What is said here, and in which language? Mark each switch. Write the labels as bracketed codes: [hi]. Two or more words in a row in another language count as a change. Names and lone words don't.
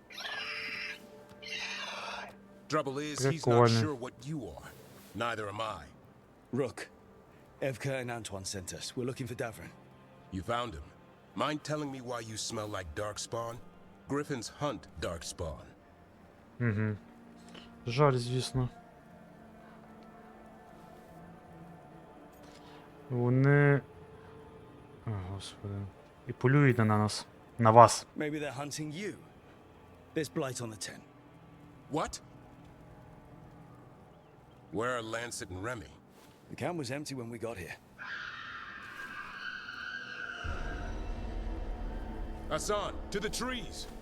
[en] Trouble is, he's not sure what you are. Neither am I. Rook. Evka and Antoine sent us. We're looking for Davrin. You found him. Mind telling me why you smell like darkspawn? Griffins hunt darkspawn. [uk] Угу. Жаль, звісно. Вони... О, Господи. І полюють на нас. На вас. [en] Maybe they're hunting you. There's blight on the tent. What? Where are Lancet and Remy? The camp was empty when we got here. Hassan, to the trees!